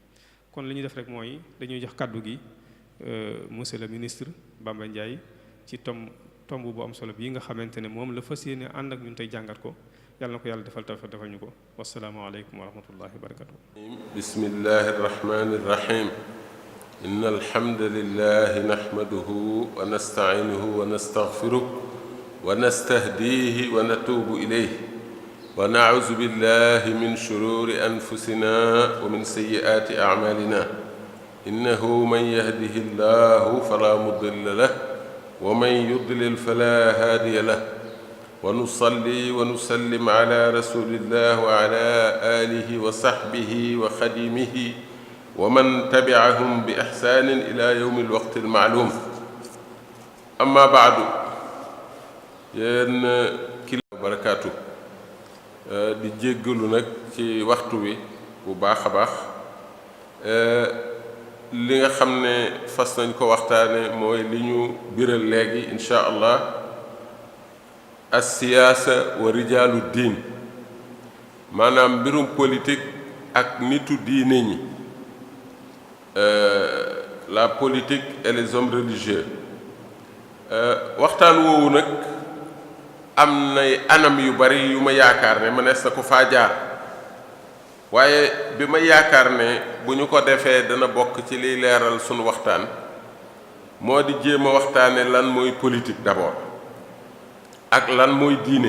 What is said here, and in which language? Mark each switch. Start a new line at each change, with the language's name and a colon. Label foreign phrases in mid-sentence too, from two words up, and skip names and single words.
Wolof: kon li ñuy def rek mooy dañuy jox kàddu gi
French: monsieur le ministre
Wolof: Bamba Ndiaye ci tomb bu am solo bii nga xamante ne moom la fas yéene ànd ak ñun tey jàngat ko yàlla na ko yàlla defal tawfiq defal ñu ko
Arabic: والسلام عليكم ورحمة الله وبركاته. بسم الله الرحمن الرحيم. إن الحمد لله نحمده ونستعينه ونستغفره ونستهديه ونتوب إليه ونعوذ بالله من شرور أنفسنا ومن سيئات أعمالنا إنه من يهده الله فلا مضل له ومن يضلل فلا هادي له ونصلي ونسلم على رسول الله وعلى آله وصحبه وخادمه ومن تبعهم بإحسان إلى يوم الوقت المعلوم. أما بعد,
Wolof: yéen kilifa barakaatu di jéggalu nag ci waxtu wi bu baax a baax. li nga xam ne fas nañ ko waxtaane mooy li ñu biral léegi
Arabic: إن شاء الله السياسة ورجال الدين,
Wolof: maanaam mbirum politique ak nitu diine ñi,
French: la politique et les hommes religieux.
Wolof: waxtaan woowu nag am nay anam yu bari yu ma yaakaar ne mënees na ko faa jaar, waaye bi ma yaakaar ne bu ñu ko defee dana bokk ci liy leeral sunu waxtaan moo di jéem a waxtaane lan mooy
French: politique d'abord
Wolof: ak lan mooy diine.